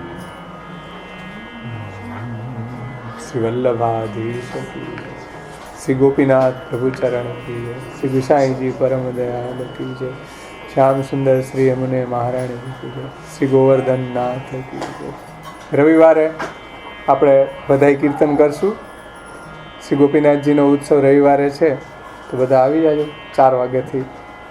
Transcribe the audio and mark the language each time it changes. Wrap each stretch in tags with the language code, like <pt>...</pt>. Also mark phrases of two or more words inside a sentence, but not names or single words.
<hi>श्री वल्लभाधीश की जय. श्री गोपीनाथ प्रभु चरण की जय. श्री गुसाई जी परम दयाल की जय. श्याम सुंदर श्री यमुने महाराणी की जय. श्री गोवर्धन नाथ की जय.</hi> <gu>રવિવારે આપણે બધાય કીર્તન કરશું. શ્રી ગોપીનાથજીનો ઉત્સવ રવિવારે છે, તો બધા આવી જાજો 4 વાગ્યાથી.</gu>